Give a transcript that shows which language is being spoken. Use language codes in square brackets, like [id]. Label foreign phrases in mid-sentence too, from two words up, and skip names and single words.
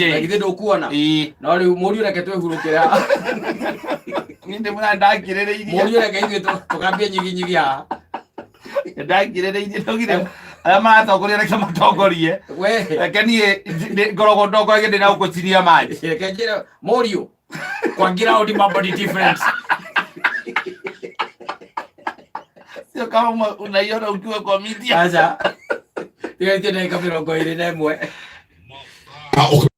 [ki] na githĩ ndũkuona no rĩu mũriũ reke twĩhurũkĩre niĩ ndĩmũra ndangirĩrĩirie mũriũ reke ithuĩ tũkambie nyiginyigi haha ndangirĩrĩirie ndogire arĩa maratongoria reke matongorie reke niĩ ngoragwo ndongoragia ndĩ na gũkũciria maji reke njĩre mũriũ [sw] kwa ground mambo ni [ki] different [sw] sio kama unaiona ukiwa kwa media acha hiyo ndio ndio 21